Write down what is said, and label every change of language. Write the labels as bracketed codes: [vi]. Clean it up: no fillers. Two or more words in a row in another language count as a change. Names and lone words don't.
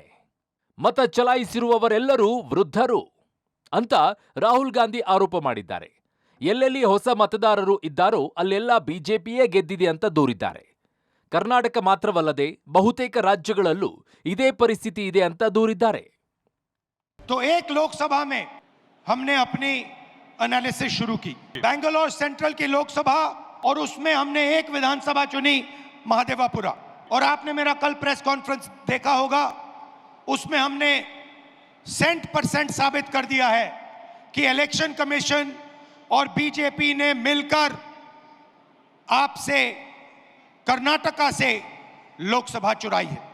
[kn] ಮತ ಚಲಾಯಿಸಿರುವವರೆಲ್ಲರೂ ವೃದ್ಧರು ಅಂತ ರಾಹುಲ್ ಗಾಂಧಿ ಆರೋಪ ಮಾಡಿದ್ದಾರೆ. ಎಲ್ಲೆಲ್ಲಿ ಹೊಸ ಮತದಾರರು ಇದ್ದಾರೋ ಅಲ್ಲೆಲ್ಲ ಬಿಜೆಪಿಯೇ ಗೆದ್ದಿದೆ ಅಂತ ದೂರಿದ್ದಾರೆ. ಕರ್ನಾಟಕ ಮಾತ್ರವಲ್ಲದೆ ಬಹುತೇಕ ರಾಜ್ಯಗಳಲ್ಲೂ ಇದೇ ಪರಿಸ್ಥಿತಿ ಇದೆ ಅಂತ ದೂರಿದ್ದಾರೆ. [hi] तो एक लोकसभा में हमने अपनी एनालिसिस शुरू की, बेंगलोर सेंट्रल की लोकसभा, और उसमें हमने एक विधानसभा चुनी, महादेवापुरा. और आपने मेरा कल [en] press conference [hi] देखा होगा, उसमें हमने 100% साबित कर दिया है कि [en] election commission [hi] और बीजेपी ने मिलकर आपसे कर्नाटका से लोकसभा चुराई है.